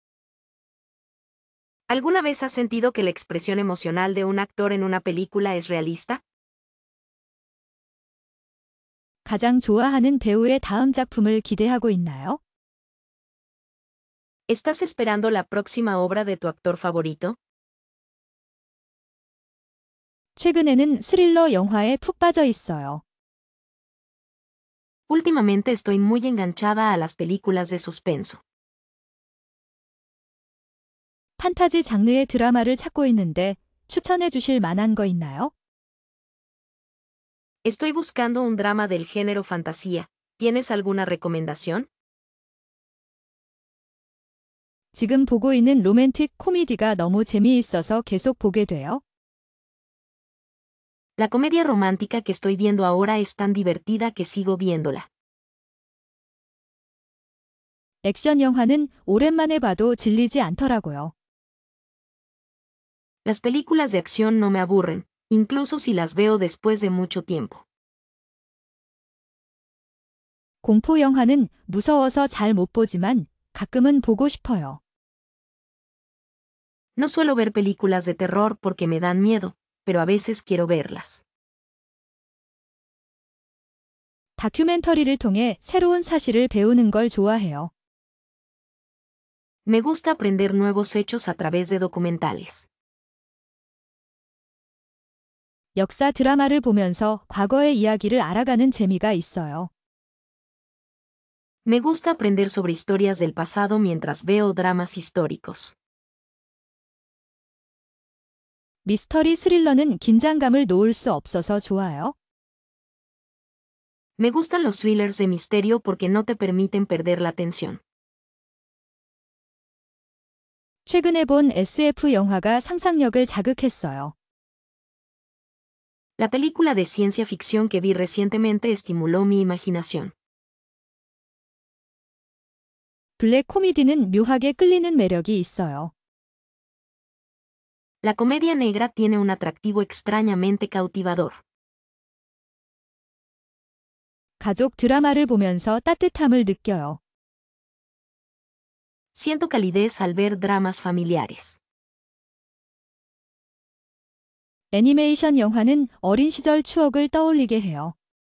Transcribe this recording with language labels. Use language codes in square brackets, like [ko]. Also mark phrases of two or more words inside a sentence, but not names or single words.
[es] ¿Alguna vez has sentido que la expresión emocional de un actor en una película es realista? [ko] 가장 좋아하는 배우의 다음 작품을 기대하고 있나요? [es] ¿Estás esperando la próxima obra de tu actor favorito? [ko] 최근에는 스릴러 영화에 푹 빠져 있어요. [es] Últimamente estoy muy enganchada a las películas de suspenso. [ko] 판타지 장르의 드라마를 찾고 있는데 추천해 주실 만한 거 있나요? [es] Estoy buscando un drama del género fantasía. ¿Tienes alguna recomendación? [ko] 지금 보고 있는 로맨틱 코미디가 너무 재미있어서 계속 보게 돼요. [es] La comedia romántica que estoy viendo ahora es tan divertida que sigo viéndola. [ko] 액션 영화는 오랜만에 봐도 질리지 않더라고요. [es] Las películas de acción no me aburren, incluso si las veo después de mucho tiempo. [ko] 공포 영화는 무서워서 잘 못 보지만 가끔은 보고 싶어요. [es] No suelo ver películas de terror porque me dan miedo, pero a veces quiero verlas. [ko] 다큐멘터리를 통해 새로운 사실을 배우는 걸 좋아해요. [es] Me gusta aprender nuevos hechos a través de documentales. [ko] 역사 드라마를 보면서 과거의 이야기를 알아가는 재미가 있어요. [es] Me gusta aprender sobre historias del pasado mientras veo dramas históricos. [ko] 미스터리 스릴러는 긴장감을 놓을 수 없어서 좋아요. [es] Me gustan los thrillers de misterio porque no te permiten perder la atención. [ko] 최근에 본 SF 영화가 상상력을 자극했어요. [es] La película de ciencia ficción que vi recientemente estimuló mi imaginación. [ko] 블랙 코미디는 묘하게 끌리는 매력이 있어요. [es] La comedia negra tiene un atractivo extrañamente cautivador. [ko] 가족 드라마를 보면서 따뜻함을 느껴요. [es] Siento calidez al ver dramas familiares. [ko] 애니메이션 영화는 어린 시절 추억을 떠올리게 해요.